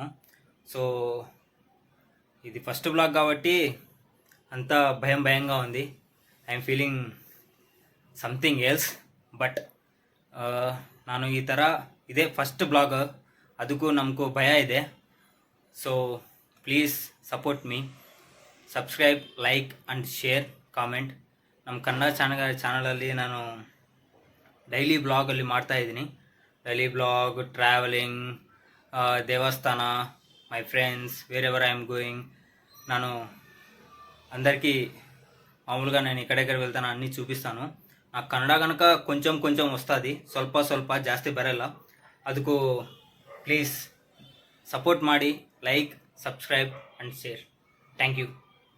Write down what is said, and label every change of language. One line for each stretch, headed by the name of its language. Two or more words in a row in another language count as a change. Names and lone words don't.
Telugu: సో ఇది
English: first blog
Telugu: కాబట్టి అంత భయంగా ఉంది.
English: I'm feeling something else.
Kannada: ಬಟ್ ನಾನು ಈ ಥರ ಇದೇ
English: first blog,
Kannada: ಅದಕ್ಕೂ ನಮಗೂ ಭಯ ಇದೆ.
English: So please support me, subscribe, like and share, comment.
Kannada: ನಮ್ಮ ಕನ್ನಡ ಚಾನಲಲ್ಲಿ ನಾನು ಡೈಲಿ ಬ್ಲಾಗಲ್ಲಿ ಮಾಡ್ತಾಯಿದ್ದೀನಿ.
English: Daily blog, travelling,
Telugu: దేవస్థాన,
English: my friends, wherever I'm going.
Telugu: ನಾನು అందరికీ మామూలుగా నేను ఎక్కడెక్కడ వెళ్తానో అన్నీ చూపిస్తాను. నాకు కన్నడ కనుక కొంచెం వస్తుంది,
Kannada: ಸ್ವಲ್ಪ ಜಾಸ್ತಿ ಬರಲ್ಲ. ಅದಕ್ಕೂ
English: please support
Kannada: ಮಾಡಿ,
English: like, subscribe and share. thank you.